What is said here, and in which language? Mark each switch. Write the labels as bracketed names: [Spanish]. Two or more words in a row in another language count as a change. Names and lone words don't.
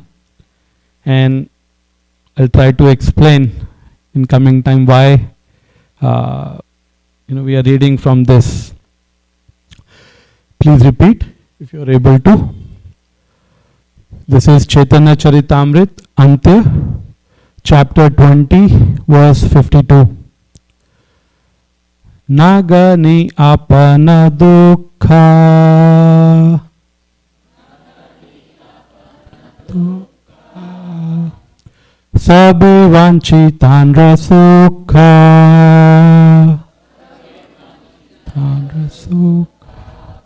[English] And I'll try to explain in coming time why we are reading from this. Please repeat if you are able to. This is Chaitanya Charitamrita, Antya, chapter 20, verse 52. [Bangla] Nagani apana dukkha. Sabe vanchitanra sukha. Tanra sukha.